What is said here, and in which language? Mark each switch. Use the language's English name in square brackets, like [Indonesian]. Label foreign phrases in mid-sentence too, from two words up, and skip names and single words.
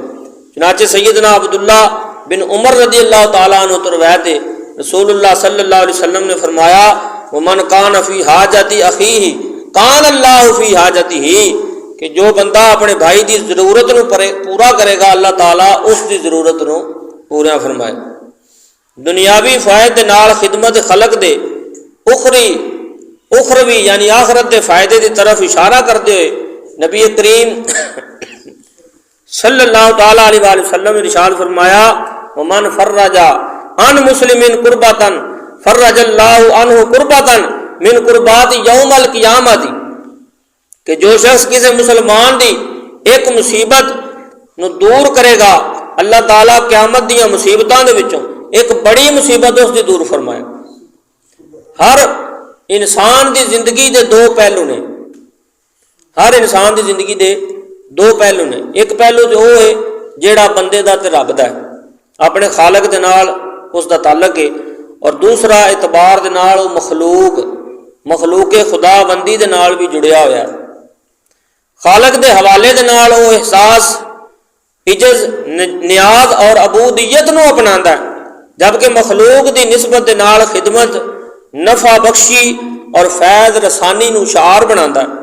[Punjabi] چنانچہ سیدنا عبداللہ بن عمر رضی اللہ تعالیٰ عنہ تو روایت ہے، رسول اللہ صلی اللہ علیہ وسلم نے فرمایا [Arabic] ومن کان فی حاجت اخیہ کان اللہ فی حاجتہ، [Punjabi] کہ جو بندہ اپنے بھائی دی ضرورت نو پورا کرے گا اللہ تعالیٰ اس دی ضرورت نو پورا فرمائے۔ دنیاوی فائدے دے نال خدمت خلق دے اخروی یعنی آخرت دے فائدے دی طرف اشارہ کرتے ہوئے نبی کریم صلی اللہ تعالیٰ علیہ وآلہ وسلم نے ارشاد فرمایا [Arabic] ومن فرج عن مسلم کربۃ فرج اللہ عنہ کربۃ من قربات یوم القیامت، [Punjabi] کہ جو شخص کسی مسلمان دی ایک مصیبت نو دور کرے گا اللہ تعالیٰ قیامت دیاں مصیبتاں دے وچوں ایک بڑی مصیبت اس دی دور فرمائے۔ ہر انسان دی زندگی دے دو پہلو نے، ہر انسان دی زندگی دے دو پہلو نے، ایک پہلو جو ہے جیڑا بندے دا تے رب دا ہے، اپنے خالق دے نال اس دا تعلق ہے، اور دوسرا اعتبار دے نال مخلوق خدا بندی دے نال بھی جڑیا ہوا ہے۔ خالق دے حوالے دے نال وہ احساس عجز نیاز اور عبودیت نو اپناندا ہے، جبکہ مخلوق دی نسبت دے نال خدمت نفع بخشی اور فیض رسانی نو شعار بناندا ہے۔